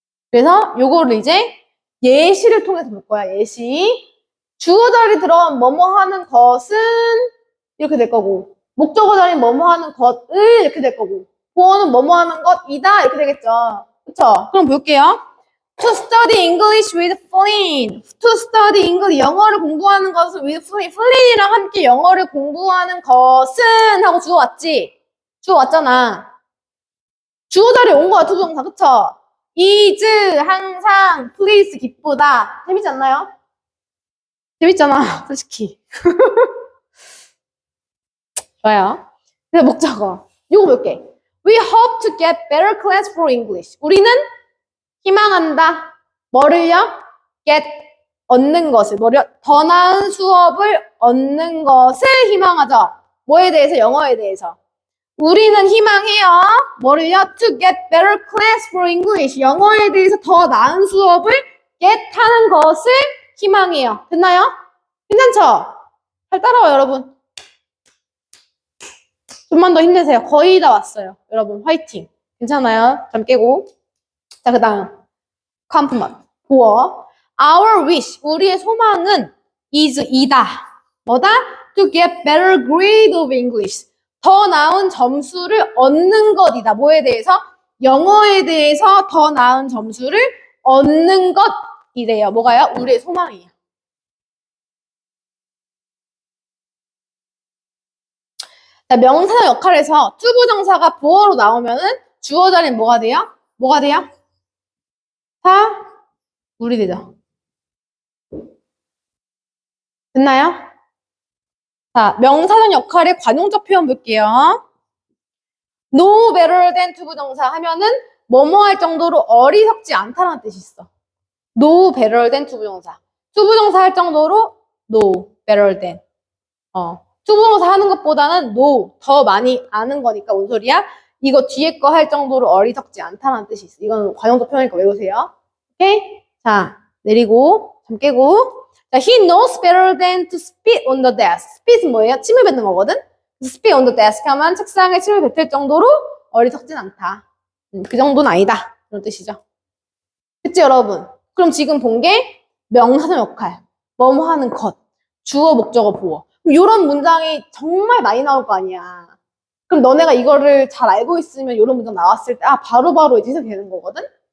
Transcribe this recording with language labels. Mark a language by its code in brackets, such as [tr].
[ko] 그래서 요거를 이제 예시를 통해서 볼 거야. 예시. 주어 자리 들어간 뭐뭐 하는 것은 이렇게 될 거고 목적어 자리 뭐뭐 하는 것을 이렇게 될 거고 보어는 뭐뭐 하는 것이다 이렇게 되겠죠. 그쵸? 그럼 볼게요. [en] To study English with Flynn. To study English. [ko] 영어를 공부하는 것은 [en] with Flynn. [ko] 플린이랑 함께 영어를 공부하는 것은 하고 주어 왔지? 주어 왔잖아. 주어 자리에 온 거야, 투부정사. 그쵸? is, 항상, please, 기쁘다. 재밌지 않나요? 재밌잖아, 솔직히. 좋아요. 그래서 목적어. 이거 볼게. [en] We hope to get better class for English. [ko] 우리는 희망한다. 뭐를요? get, 얻는 것을. 뭐를요? 더 나은 수업을 얻는 것을 희망하죠. 뭐에 대해서? 영어에 대해서. 우리는 희망해요. 뭐를요? [en] To get better class for English. [ko] 영어에 대해서 더 나은 수업을 get 하는 것을 희망해요. 됐나요? 괜찮죠? 잘 따라와요, 여러분. 좀만 더 힘내세요. 거의 다 왔어요. 여러분, 화이팅. 괜찮아요? 잠 깨고. 자, 그 다음. compliment. 보어. [en] Our wish. [ko] 우리의 소망은 is 이다. 뭐다? [en] To get better grade of English. [ko] 더 나은 점수를 얻는 것이다. 뭐에 대해서? 영어에 대해서 더 나은 점수를 얻는 것이래요. 뭐가요? 우리의 소망이에요. 자, 명사 역할에서 투부정사가 보어로 나오면은 주어 자리는 뭐가 돼요? 뭐가 돼요? 다 우리 되죠. 됐나요? 자, 명사적 역할의 관용적 표현 볼게요. [en] No better than [ko] 투부정사 하면은 뭐뭐 할 정도로 어리석지 않다는 뜻이 있어. [en] No better than [ko] 투부정사. 투부정사 할 정도로 [en] no better than. [ko] 투부정사 하는 것보다는 no 더 많이 아는 거니까 뭔 소리야? 이거 뒤에 거 할 정도로 어리석지 않다는 뜻이 있어. 이건 관용적 표현이니까 외우세요. 오케이? 자, 내리고 잠 깨고. [en] 자, he knows better than to spit on the desk. [ko] spit은 뭐예요? 침을 뱉는 거거든? [en] spit on the desk [ko] 하면 책상에 침을 뱉을 정도로 어리석진 않다. 그 정도는 아니다. 그런 뜻이죠. 그치, 여러분? 그럼 지금 본 게 명사적 역할, 뭐뭐 하는 것, 주어, 목적어, 보어. 그럼 이런 문장이 정말 많이 나올 거 아니야. 그럼 너네가 이거를 잘 알고 있으면 이런 문장 나왔을 때 바로바로 이제 해석이 되는 거거든?